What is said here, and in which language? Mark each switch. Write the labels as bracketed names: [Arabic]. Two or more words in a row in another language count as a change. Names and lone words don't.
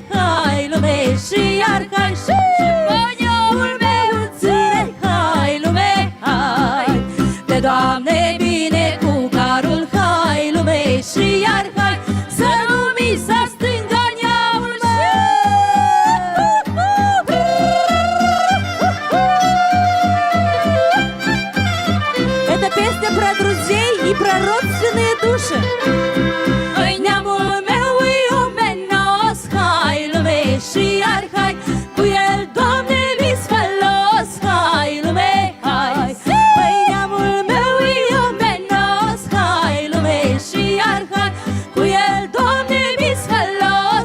[Romanian] Hai lume și iar hai și pe neamul meu îl ține. Hai lume, hai, de Doamne bine cu carul. Hai lume și iar hai, să nu mi se stânga neamul meu. [Russian] Это песня про друзей и про родственные души. [Romanian] Oi, neamul meu e omenos. Hai lume și iar hai, cu el, Doamne, mi-s folos. Hai lume, hai, oi, neamul meu e omenos. Hai lume și iar hai, cu el, Doamne, mi-s folos.